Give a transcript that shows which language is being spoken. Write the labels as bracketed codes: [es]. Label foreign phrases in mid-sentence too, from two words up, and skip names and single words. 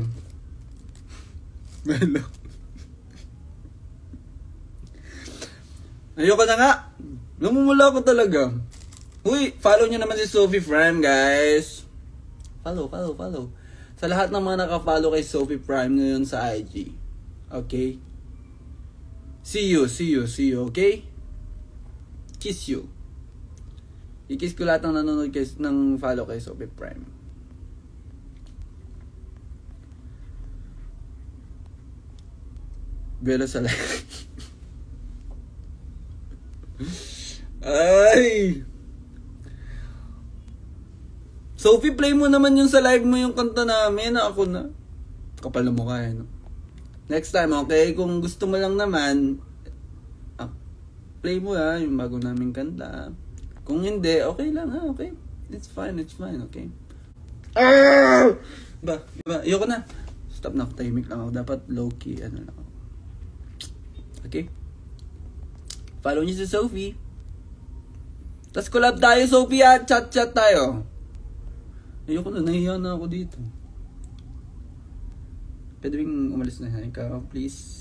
[tl] Bueno. Ayoko na nga. Namumula ko talaga. Uy, follow nyo naman si Sophie Prime, guys. Follow. Sa lahat ng mga naka-follow kay Sophie Prime ngayon sa IG. [en] Okay? See you, okay? Kiss you. [tl] I-kiss ko lahat ng nanonood ng follow kay Sophie Prime. Belo sa live. Ay! Sophie, play mo naman yung sa live mo yung kanta namin. Ako na. Kapal na mukha eh, no? [en] Next time, okay? [tl] Kung gusto mo lang naman, play mo yung bago naming kanta. Kung hindi, okay lang okay? [en] It's fine, [tl] okay? Ba, ayoko na. Stop na, tahimik lang ako. Dapat low-key, lang ako. Okay? Follow niyo si Sophie. Tapos collab tayo, Sophie, chat tayo. Ayoko na, nahiya na ako dito. Pwede bing umalis na ikaw, please.